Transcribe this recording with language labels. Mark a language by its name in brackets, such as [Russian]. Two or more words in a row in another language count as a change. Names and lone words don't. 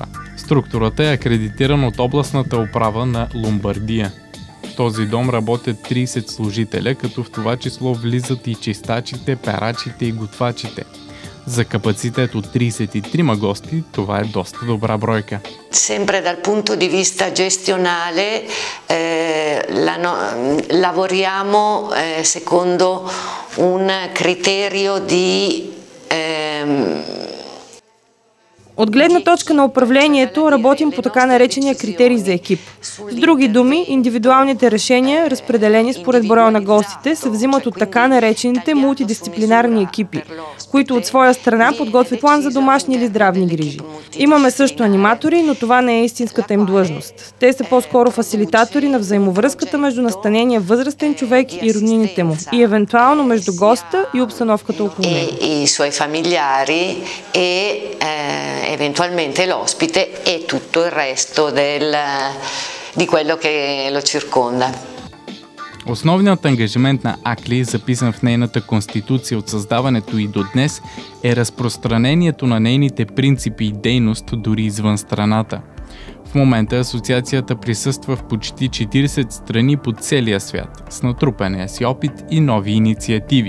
[Bulgarian] Структурата е акредитирана от областната управа на Ломбардия. В този дом работят 30 служителя, като в това число влизат и чистачите, перачите и готвачите. За капацитет от 33 гости, това е доста добра бройка. [Italian] Sempre dal punto di vista gestionale lavoriamo secondo un criterio di [Bulgarian] От гледна точка на управлението работим по така наречения критерий за екип. С други думи, индивидуалните решения, разпределени според броя на гостите, се взимат от така наречените мултидисциплинарни екипи, които от своя страна подготвят план за домашни или здравни грижи. Имаме също аниматори, но това не е истинската им длъжност. Те са по-скоро фасилитатори на взаимовръзката между настанения възрастен човек и роднините му и евентуално между госта и обстановката около него. [Italian] И suoi familiari eventualmente l'ospite e tutto il resto di quello che lo circonda. [Bulgarian] Основният ангажимент на Акли, записан в нейната конституция от създаването и до днес, е разпространението на нейните принципи и дейност дори извън страната. В момента асоциацията присъства в почти 40 страни по целия свят, с натрупания си опит и нови инициативи.